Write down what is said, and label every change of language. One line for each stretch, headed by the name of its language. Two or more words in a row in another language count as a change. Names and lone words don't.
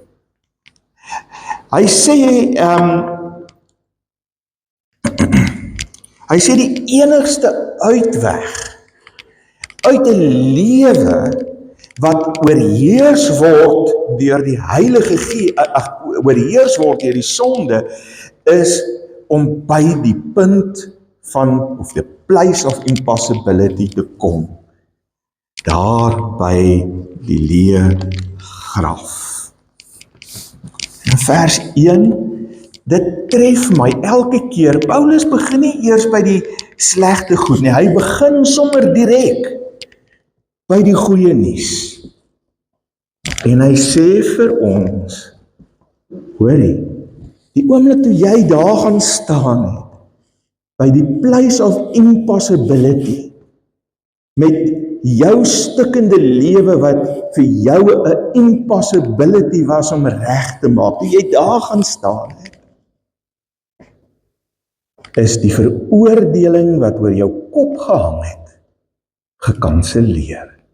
Afrikaans: Hy sê die enigste uitweg uit 'n lewe wat oorheers word deur die Heilige Gees, oorheers word deur die sonde, is om by die punt van,
English: of the place of impossibility
Afrikaans: te kom. Daar by die leë graf. In vers 1, dit tref my elke keer. Paulus begin nie eers by die slegte goed nie, hy begin sommer direk by die goeie nuus. En hy sê vir ons, hoorie, die oomblik toe jy daar gaan staan het, by die
English: place of impossibility,
Afrikaans: met jou stukkende lewe wat vir jou 'n impossibility was om reg te maak, toe jy daar gaan staan het, is die veroordeling wat oor jou kop gehang het, gekanselleer.